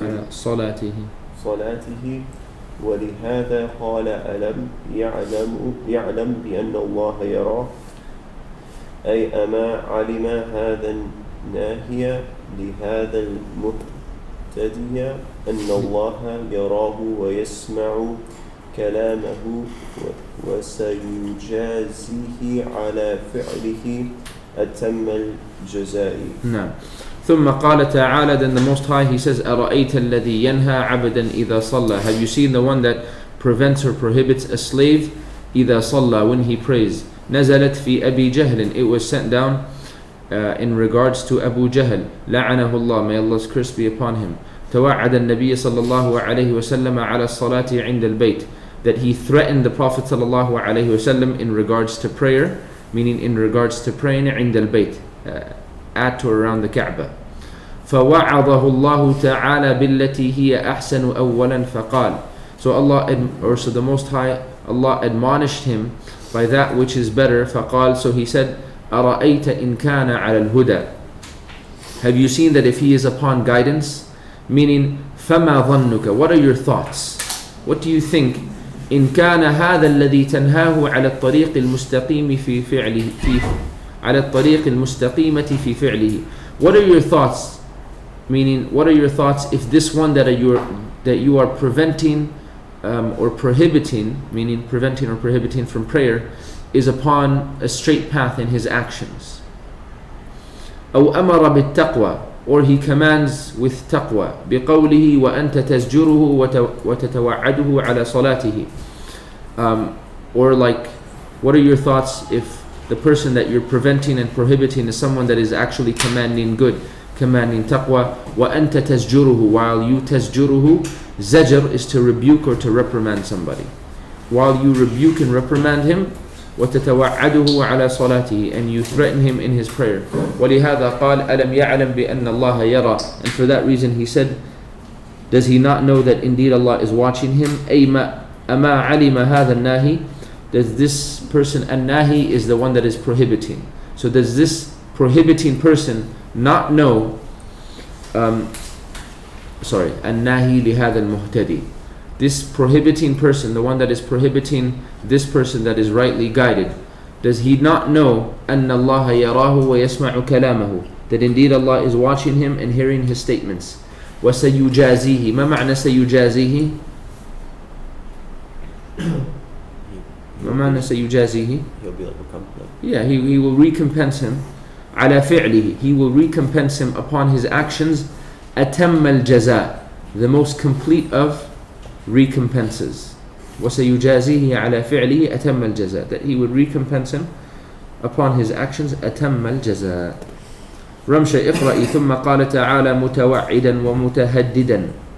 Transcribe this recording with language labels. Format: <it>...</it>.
<ar>صلاته ولهذا قال ألم يعلم بأن الله يرى أي أما علم هذا الناهي لهذا المهتدي أن الله يراه ويسمع كلامه وسيجازيه على فعله أتم الجزاء. نعم. ثم قال تعالى,</ar> <en>then the Most High, He says,</en> <ar>أرأيت الذي ينهى عبدا إذا صلى.</ar> <en>Have you seen the one that prevents or prohibits a slave</en> <ar>إذا صلى,</ar> <en>when he prays?</en> <ar>نزلت في أبي جهل.</ar> <en>It was sent down in regards to Abu Jahl.</en> <ar>لعنه الله,</ar> <en>may Allah's curse be upon him.</en> <ar>توعد النبي صلى الله عليه وسلم على الصلاة عند البيت.</ar> <en>That he threatened the Prophet صلى الله عليه وسلم in regards to prayer, meaning in regards to praying</en> <ar>عند البيت,</ar> <en>at or around the Kaaba.</en> <ar>فوعظه الله تعالى بالتي هي أحسن أولا فقال.</ar> <en>So so the Most High, Allah admonished him by that which is better.</en> <ar>فقال,</ar> <en>so he said,</en> <ar>أرأيت إن كان على الهدى.</ar> <en>Have you seen that if he is upon guidance? Meaning,</en> <ar>فما ظنك,</ar> <en>what are your thoughts? What do you think?</en> <ar>إن كان هذا الذي تنهاه على الطريق المستقيم في فعله على الطريق المستقيمة في فعله.</ar> <en>What are your thoughts? Meaning, what are your thoughts if this one that you are preventing or prohibiting, meaning preventing or prohibiting from prayer, is upon a straight path in his actions?</en> <ar>أو أمر بالتقوى,</ar> <en>or he commands with taqwa,</en> <ar>بقوله وأنت تزجره وتتوعده على صلاته.</ar> <en>Or like, what are your thoughts if the person that you're preventing and prohibiting is someone that is actually commanding good, commanding taqwa,</en> <ar>وأنت تزجره,</ar> <en>while you تزجره, zajr is to rebuke or to reprimand somebody. While you rebuke and reprimand him,</en> <ar>وتتوعده على صلاته,</ar> <en>and you threaten him in his prayer.</en> <ar>ولهذا قال ألم يعلم بأن الله يرى.</ar> <en>And for that reason he said, does he not know that indeed Allah is watching him?</en> <ar>أي أما علم هذا الناهي.</ar> <en>Does this person, الناهي is the one that is prohibiting. So does this prohibiting person not know,</en> <ar>الناهي لهذا المهتدي,</ar> <en>this prohibiting person, the one that is prohibiting this person that is rightly guided, does he not know</en> <ar>أن الله يراه ويسمع كلامه,</ar> <en>that indeed Allah is watching him and hearing his statements?</en> <ar>وسيجازيه. ما معنى سيجازيه? ما معنى سيجازيه?</ar> <en>He'll be like recompense. Yeah, he will recompense him.</en> <ar>على فعله,</ar> <en>he will recompense him upon his actions.</en> <ar>أتم الجزاء,</ar> <en>the most complete of recompenses.</en> <ar>وسيجازيه على فعله أتم الجزاء,</ar> <en>that he would recompense him upon his actions.</en> <ar>أتم الجزاء. رمشة اقرأي. ثم قال تعالى متوعدا ومتهددا.</ar>